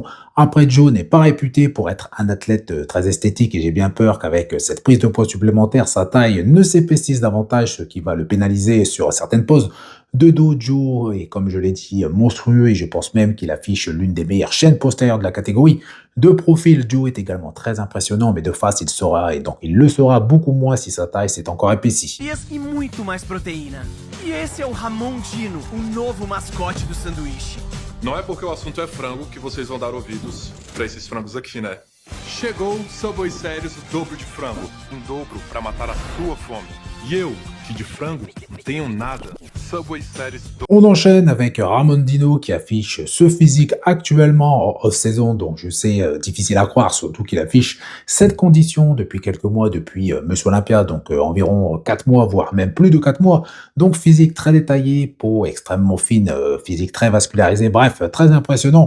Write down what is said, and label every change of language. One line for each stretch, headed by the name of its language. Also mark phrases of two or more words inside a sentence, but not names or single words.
French: Après, Joe n'est pas réputé pour être un athlète très esthétique et j'ai bien peur qu'avec cette prise de poids supplémentaire, sa taille ne s'épaississe davantage, ce qui va le pénaliser sur certaines poses. De dos, Joe est, comme je l'ai dit, monstrueux et je pense même qu'il affiche l'une des meilleures chaînes postérieures de la catégorie. De profil, Joe est également très impressionnant, mais de face, il sera, et donc il le sera beaucoup moins si sa taille s'est encore épaissie.
Portuguese: E muito mais proteína. E esse é o Ramon Dino, o novo mascote do sanduíche. Não é porque o assunto é frango que vocês vão dar ouvidos pra esses frangos aqui, né? Chegou o Subway Series, o dobro de frango. Um dobro pra matar a sua fome. E eu, que de frango não tenho nada. Subway Series
French: On enchaîne avec Ramon Dino qui affiche ce physique actuellement en off-saison, donc je sais, difficile à croire, surtout qu'il affiche cette condition depuis quelques mois, depuis Monsieur Olympia, environ 4 mois, voire même plus de 4 mois. Donc physique très détaillé, peau extrêmement fine, physique très vascularisé, bref, très impressionnant.